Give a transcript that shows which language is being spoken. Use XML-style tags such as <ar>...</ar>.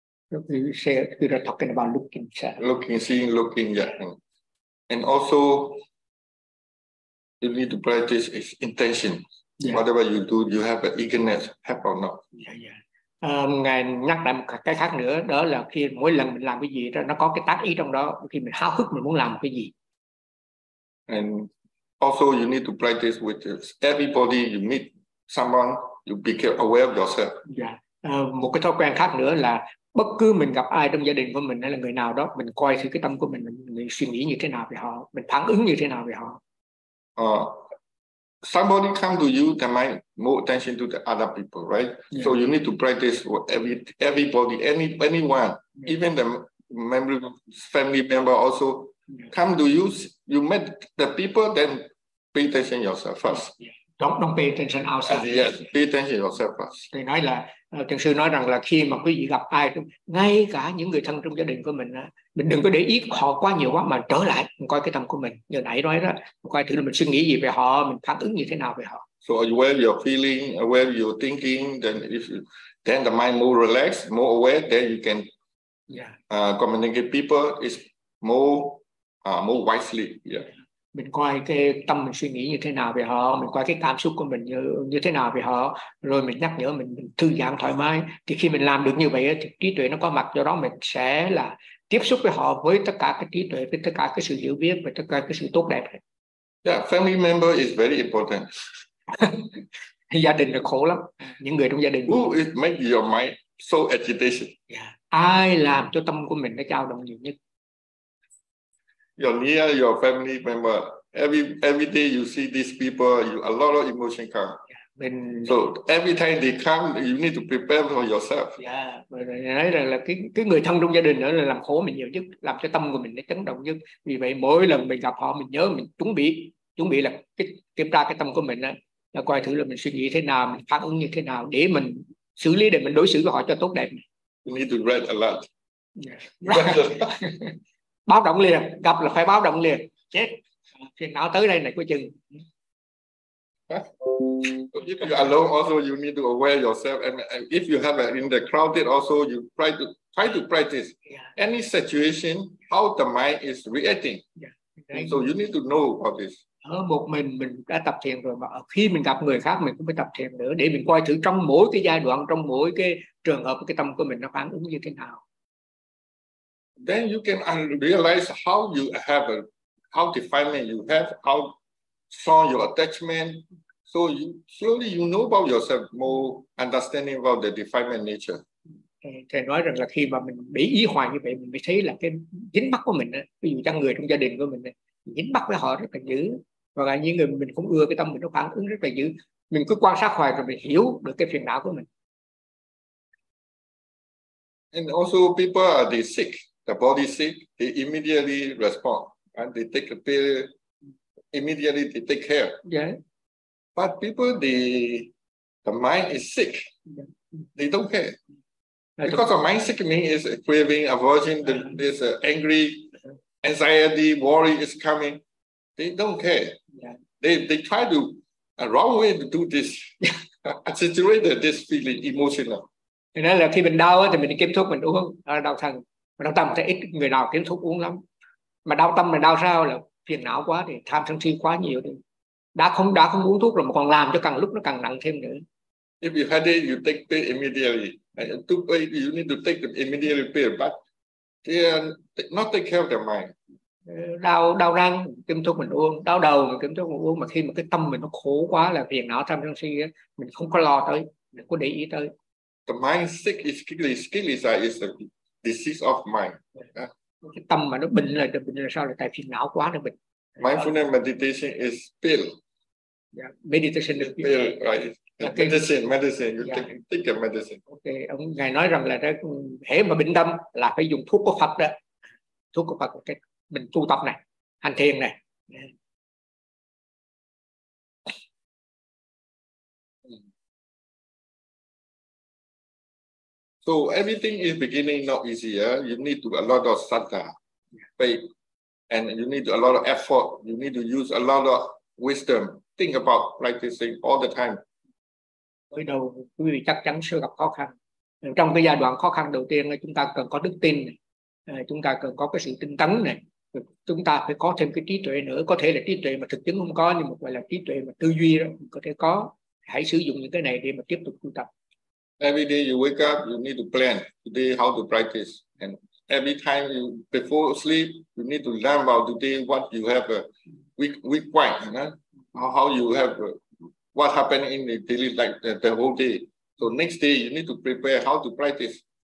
<en>You said we were talking about looking, sir. Looking, seeing, looking, yeah. And also, you need to practice its intention. Yeah. Whatever you do, you have an eagerness, have or not. Yeah, yeah.</en> <vi>Ngài nhắc lại một cái khác nữa, đó là khi mỗi lần mình làm cái gì, nó có cái tác ý trong đó, khi mình háo hức mình muốn làm cái gì.</vi> <en>And also, you need to practice with everybody you meet, someone, you become aware of yourself.</en> <vi>Yeah. Một cái thói quen khác nữa là bất cứ mình gặp ai trong gia đình của mình hay là người nào đó, mình coi thử cái tâm của mình suy nghĩ như thế nào về họ, mình phản ứng như thế nào về họ.</vi> <en>Somebody come to you, they might more attention to the other people, right? Yeah. So you need to practice for everybody, anyone, yeah. Even the member, family member also yeah. come to you. You met the people, then pay attention yourself first. Yeah. Don't pay attention outside. Yes, pay attention yourself first.</en> <vi>Thì nói là thiền sư nói rằng là khi mà quý vị gặp ai, ngay cả những người thân trong gia đình của mình đừng có để ý họ quá nhiều quá, mà trở lại mình coi cái tâm của mình như nãy nói đó, coi thử là mình suy nghĩ gì về họ, mình phản ứng như thế nào về họ.</vi> <en>So aware your feeling, aware your thinking, then if you, then the mind more relaxed, more aware, then you can communicate people is more wisely. Yeah.</en> <vi>Mình coi cái tâm mình suy nghĩ như thế nào về họ, mình coi cái cảm xúc của mình như thế nào về họ, rồi mình nhắc nhở mình thư giãn thoải mái. Thì khi mình làm được như vậy thì trí tuệ nó có mặt, do đó mình sẽ là tiếp xúc với họ với tất cả cái trí tuệ, với tất cả cái sự hiểu biết, với tất cả cái sự tốt đẹp.</vi> <en>Yeah, family member is very important.</en> <vi>Gia đình là khổ lắm, những người trong gia đình.</vi> <en>Who is make your mind so agitation? Yeah.</en> <vi>Ai làm cho tâm của mình nó dao động nhiều nhất?</vi> <en>Your near, your family member. Every day you see these people, a lot of emotion come. Yeah,</en> <vi>mình...</vi> <en>So every time they come, you need to prepare for yourself.</en> <vi>Yeah, nói rằng là cái người thân trong gia đình đó là làm khổ mình nhiều nhất, làm cho tâm của mình nó chấn động nhất. Vì vậy mỗi lần mình gặp họ, mình nhớ mình chuẩn bị là kiểm tra cái tâm của mình đó, là coi thử là mình suy nghĩ thế nào, mình phản ứng như thế nào để mình xử lý, để mình đối xử với họ cho tốt đẹp.</vi> <en>You need to write a lot. Yeah.</en> <vi>Báo động liền, gặp là phải báo động liền, chết phiền não tới đây này coi chừng.</vi> <en>If you are alone also you need to aware yourself, and if you have in the crowded also you try to practice any situation how the mind is reacting. So you need to know about this.</en> <vi>Ở một mình đã tập thiền rồi, mà khi mình gặp người khác mình cũng phải tập thiền nữa, để mình coi thử trong mỗi cái giai đoạn, trong mỗi cái trường hợp, cái tâm của mình nó phản ứng như thế nào.</vi> <en>Then you can realize how you have how defilement you have, how strong your attachment. So you surely you know about yourself more, understanding about the defilement nature.</en> <vi>Thầy nói rằng là khi mà mình để ý hoài như vậy, mình mới thấy là cái dính mắc của mình, ví dụ chăng người trong gia đình của mình dính mắc với họ rất là dữ, và cả những người mình không ưa, cái tâm mình nó phản ứng rất là dữ. Mình cứ quan sát hoài rồi mình hiểu được cái phiền não của mình.</vi> <en>And also people are they sick. The body sick, they immediately respond and they take a pill. Immediately they take care. Yeah. But people, the mind is sick. Yeah. They don't care. Because the mind sick means is craving, aversion, this angry, anxiety, worry is coming. They don't care. Yeah. They try to a wrong way to do this. Accentuate this feeling emotional.</en> <vi>Nên là khi mình đau thì mình kiếm thuốc mình uống đau thần. Đau tâm thì ít người nào kiếm thuốc uống lắm. Mà đau tâm là đau sao, là phiền não quá thì tham sân si quá nhiều thì đã không uống thuốc rồi mà còn làm cho càng lúc nó càng nặng thêm nữa.</vi> <en>If you had it, you take pill immediately. You need to take the immediately pill, but they not take care of their mind.</en> <vi>Đau răng kiếm thuốc mình uống, đau đầu mình kiếm thuốc mình uống, mà khi mà cái tâm mình nó khổ quá là phiền não tham sân si, mình không có lo tới, mình không có để ý tới.</vi> <en>The mind sick is skilly side is the disease of mind. Yeah.</en> <vi>Cái tâm mà nó bệnh là sao, là tại phiền não quá nó bệnh.</vi> <en>Mindfulness meditation is pill. Yeah, meditation is pill, right? Okay. Medicine. You take a medicine.</en> <vi>Okay, ông ngài nói rằng là hễ mà bệnh tâm là phải dùng thuốc của Phật đó, thuốc của Phật, cái mình tu tập này, hành thiền này.</vi> <en>So everything is beginning not easier. Yeah? You need to a lot of sattva, faith, and you need a lot of effort. You need to use a lot of wisdom. Think about practicing all the time.</en> <vi>Mới đầu quý vị chắc chắn sẽ gặp khó khăn. Trong cái giai đoạn khó khăn đầu tiên, chúng ta cần có đức tin này. Chúng ta cần có cái sự tinh tấn này. Chúng ta phải có thêm cái trí tuệ nữa. Có thể là trí tuệ mà thực chứng không có, nhưng mà gọi là trí tuệ mà tư duy đó có thể có. Hãy sử dụng những cái này để mà tiếp tục tu tập.</vi> <en>Every day you wake up, you need to plan today how to practice. And every time you before sleep, you need to learn about today what you have weak point, you know? How you have what happened in the daily life, the whole day. So next day you need to prepare how to practice.</en>